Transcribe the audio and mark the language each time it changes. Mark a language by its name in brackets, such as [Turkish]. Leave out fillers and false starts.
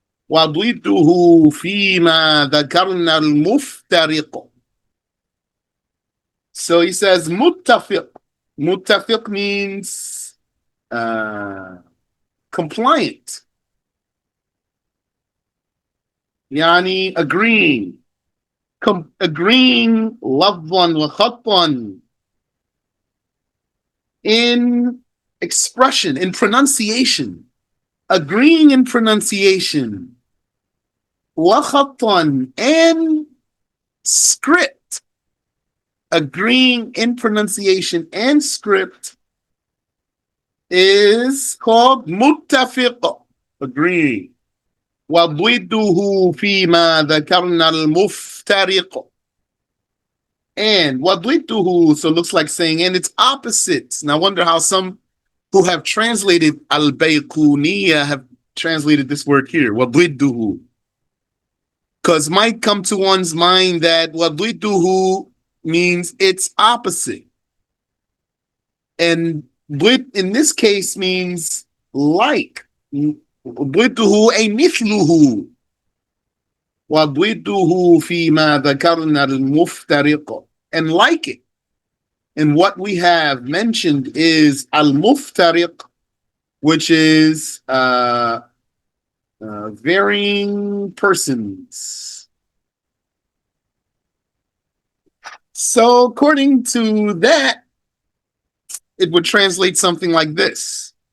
[Arabic] وضده فيما ذكرنا المفترق. [English] So he says muttafiq. Muttafiq means compliant. Yani agreeing. Agreeing [Arabic] lafzan wa khattan, [English] in expression, in pronunciation. Agreeing in pronunciation. [Arabic] Wa khattan, [English] and script. Agreeing in pronunciation and script is called muttafiq, agreeing. [Arabic] وضده فيما ذكرنا المفترق. [English] And وضده, so it looks like saying and its opposites. And I wonder how some who have translated Al-Bayquniyyah have translated this word here, وضده. Because might come to one's mind that وضده means its opposite. And ضد in this case means like. [Arabic] ضده أي مثله. وضده فيما ذكرنا المفترق. [English] And like it. And what we have mentioned is al-muftariq, which is varying persons. So according to that, it would translate something like this.